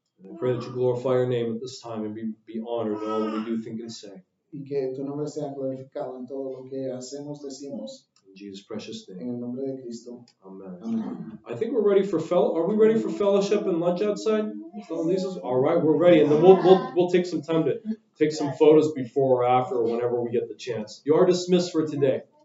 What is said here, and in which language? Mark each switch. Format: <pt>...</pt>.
<en>And I pray that you glorify your name at this time and be honored in all that we do, think, and say.</en> <es>Y que tu nombre sea glorificado en todo lo que hacemos, decimos.</es> <en>In Jesus' precious</en> <es>En</es> <en>name.</en> <es>el nombre de Cristo.</es> <en>Amen.</en> <es>Amén.</es> <en>I think we're ready for Are we ready for fellowship and lunch outside? So Lisa's all right. We're ready, and then we'll take some time to take some photos before or after, or whenever we get the chance. You are dismissed for today.</en>